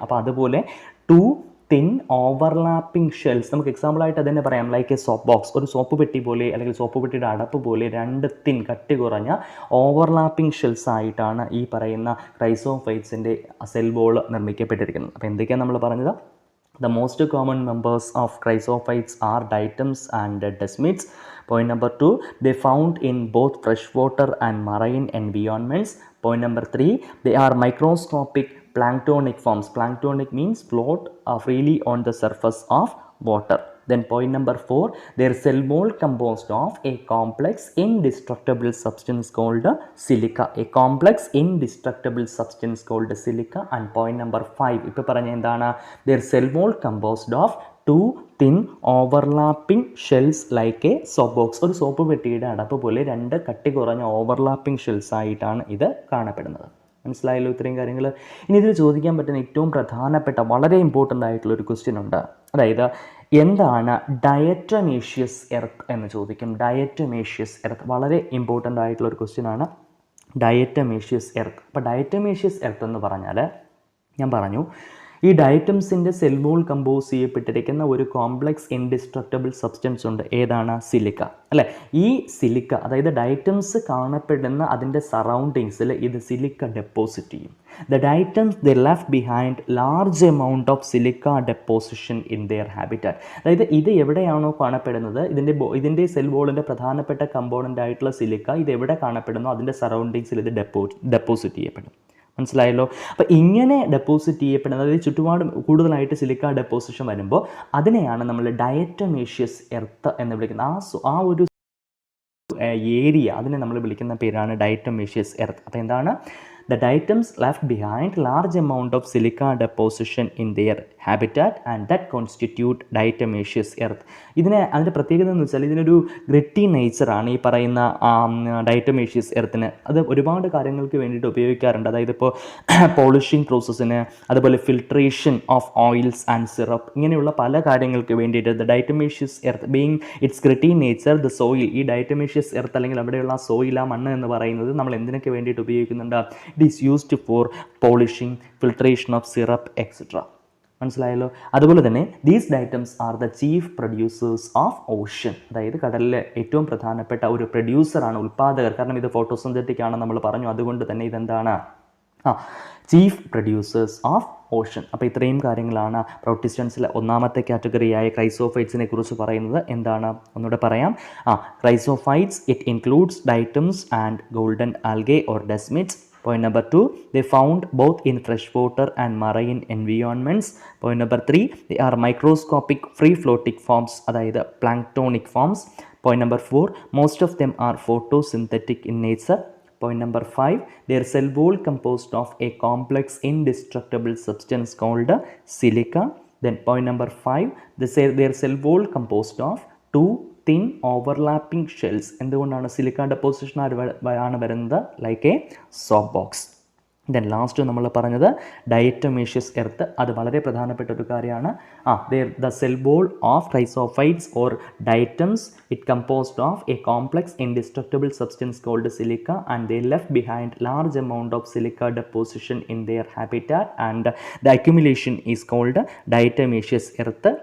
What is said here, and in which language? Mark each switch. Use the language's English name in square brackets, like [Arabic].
[Malayalam] അപ്പോൾ അതുപോലെ [English] to thin overlapping shells, [Malayalam] നമുക്ക് എക്സാമ്പിളായിട്ട് അതന്നെ പറയാം, [English] like a soap box, [Malayalam] ഒരു സോപ്പ് പെട്ടി പോലെ അല്ലെങ്കിൽ സോപ്പ് പെട്ടിയുടെ അടപ്പ് പോലെ രണ്ട് തിൻ കട്ടി കുറഞ്ഞ ഓവർലാപ്പിംഗ് ഷെൽസ് ആയിട്ടാണ് ഈ പറയുന്ന ക്രൈസോഫൈറ്റ്സിൻ്റെ സെൽ വോൾ നിർമ്മിക്കപ്പെട്ടിരിക്കുന്നത്. അപ്പോൾ എന്തൊക്കെയാണ് നമ്മൾ പറഞ്ഞത്? [English] The most common members of chrysophytes are diatoms and desmids. Point number 2, they found in both freshwater and marine environments. Point number 3, they are microscopic planktonic forms. Planktonic means float freely on the surface of water. Then point number 4, their cell wall composed of a complex indestructible substance called silica. A complex indestructible substance called silica. And point number 5, [Malayalam] ഇപ്പോൾ പറഞ്ഞ എന്താണ്? [English] Their cell wall composed of two thin overlapping shells like a soap box. [Malayalam] ഒരു soap പെട്ടിയുടെ അടപ്പ് പോലെ രണ്ട് കട്ടി കുറഞ്ഞ overlapping shells ആയിട്ടാണ് ഇത് കാണപ്പെടുന്നത്. മനസ്സിലായല്ലോ ഇത്രയും കാര്യങ്ങൾ. ഇനി ഇതിൽ ചോദിക്കാൻ പറ്റുന്ന ഏറ്റവും പ്രധാനപ്പെട്ട വളരെ ഇമ്പോർട്ടൻ്റ് ആയിട്ടുള്ള ഒരു ക്വസ്റ്റ്യൻ ഉണ്ട്. അതായത് എന്താണ് ഡയറ്റമേഷ്യസ് എർത്ത് എന്ന് ചോദിക്കും. ഡയറ്റമേഷ്യസ് എർത്ത് വളരെ ഇമ്പോർട്ടൻ്റ് ആയിട്ടുള്ള ഒരു ക്വസ്റ്റ്യൻ ആണ്, ഡയറ്റമേഷ്യസ് എർത്ത്. അപ്പോൾ ഡയറ്റമേഷ്യസ് എർത്ത് എന്ന് പറഞ്ഞാൽ ഞാൻ പറഞ്ഞു, ഈ ഡയറ്റംസിൻ്റെ സെൽ വോൾ കമ്പോസ് ചെയ്യപ്പെട്ടിരിക്കുന്ന ഒരു കോംപ്ലക്സ് ഇൻഡിസ്ട്രക്റ്റബിൾ സബ്സ്റ്റൻസ് ഉണ്ട്. ഏതാണ്? സിലിക്ക, അല്ലേ? ഈ സിലിക്ക, അതായത് ഡയറ്റംസ് കാണപ്പെടുന്ന അതിൻ്റെ സറൗണ്ടിങ്സിൽ ഇത് സിലിക്ക ഡെപ്പോസിറ്റ് ചെയ്യും. [English] The diatoms they left behind large amount of silica deposition in their habitat. [Malayalam] അതായത് ഇത് എവിടെയാണോ കാണപ്പെടുന്നത്, ഇതിൻ്റെ സെൽ വോളിൻ്റെ പ്രധാനപ്പെട്ട കമ്പോണൻ്റ് ആയിട്ടുള്ള സിലിക്ക ഇത് എവിടെ കാണപ്പെടുന്നോ അതിൻ്റെ സറൗണ്ടിങ്സിൽ ഇത് ഡെപ്പോസിറ്റ് ചെയ്യപ്പെടും. മനസ്സിലായല്ലോ. അപ്പോൾ ഇങ്ങനെ ഡെപ്പോസിറ്റ് ചെയ്യപ്പെടുന്നത്, അതായത് ചുറ്റുപാട് കൂടുതലായിട്ട് സിലിക്ക ഡെപ്പോസിഷൻ വരുമ്പോൾ അതിനെയാണ് നമ്മൾ ഡയറ്റമേഷ്യസ് എർത്ത് എന്ന് വിളിക്കുന്നത്. ആ ഒരു ഏരിയ അതിനെ നമ്മൾ വിളിക്കുന്ന പേരാണ് ഡയറ്റമേഷ്യസ് എർത്ത്. അപ്പോൾ എന്താണ്? [English] The diatoms left behind large amount of silica deposition in their habitat and that constitute diatomaceous earth. [Malayalam] അതിൻ്റെ പ്രത്യേകത എന്ന് വെച്ചാൽ ഇതിനൊരു ഗ്രിറ്റി നേച്ചറാണ് ഈ പറയുന്ന ഡയറ്റമേഷ്യസ് എർത്തിന്. അത് ഒരുപാട് കാര്യങ്ങൾക്ക് വേണ്ടിയിട്ട് ഉപയോഗിക്കാറുണ്ട്. അതായത് ഇപ്പോൾ പോളിഷിംഗ് പ്രോസസ്സിന്, അതുപോലെ [English] filtration of oils and syrup, [Malayalam] ഇങ്ങനെയുള്ള പല കാര്യങ്ങൾക്ക് വേണ്ടിയിട്ട് [English] the diatomaceous earth being its gritty nature, the soil, [Malayalam] ഈ ഡയറ്റമേഷ്യസ് എർത്ത് അല്ലെങ്കിൽ അവിടെയുള്ള സോയിൽ, ആ മണ്ണ് എന്ന് പറയുന്നത് നമ്മൾ എന്തിനൊക്കെ വേണ്ടിയിട്ട് ഉപയോഗിക്കുന്നുണ്ട്? [English] It is used for polishing, filtration of syrup, etc. [Malayalam] മനസ്സിലായല്ലോ. അതുപോലെ തന്നെ [English] These diatoms are the chief producers of ocean. [Malayalam] അതായത് കടലിലെ ഏറ്റവും പ്രധാനപ്പെട്ട ഒരു പ്രൊഡ്യൂസറാണ്, ഉൽപ്പാദകർ. കാരണം ഇത് ഫോട്ടോസിന്തറ്റിക് ആണ് നമ്മൾ പറഞ്ഞു. അതുകൊണ്ട് തന്നെ ഇതെന്താണ്? [English] Chief producers of ocean. [Malayalam] അപ്പോൾ ഇത്രയും കാര്യങ്ങളാണ് പ്രോട്ടിസ്റ്റൻസിലെ ഒന്നാമത്തെ കാറ്റഗറിയായ ക്രൈസോഫൈറ്റ്സിനെ കുറിച്ച് പറയുന്നത്. എന്താണ് ഒന്നുകൂടെ പറയാം. [English] Chrysophytes it includes diatoms and golden algae or desmids. Point number 2, they found both in freshwater and marine environments. Point number 3, they are microscopic free floating forms, അതായത് planktonic forms. Point number 4, most of them are photosynthetic in nature. Point number 5, their cell wall composed of a complex indestructible substance called silica. Then point number 5, their cell wall composed of two thin overlapping shells. [Malayalam] എന്തുകൊണ്ടാണ്? Silica deposition ആണ് വരുന്നത്, [English] Like a soap box. [Malayalam] Then last നമ്മൾ പറഞ്ഞത് ഡയറ്റമേഷ്യസ് earth. അത് വളരെ പ്രധാനപ്പെട്ട ഒരു കാര്യമാണ്. [English] The cell wall of chrysophytes or diatoms it composed of a complex indestructible substance called silica and they left behind large amount of silica deposition in their habitat and the accumulation is called diatomaceous earth.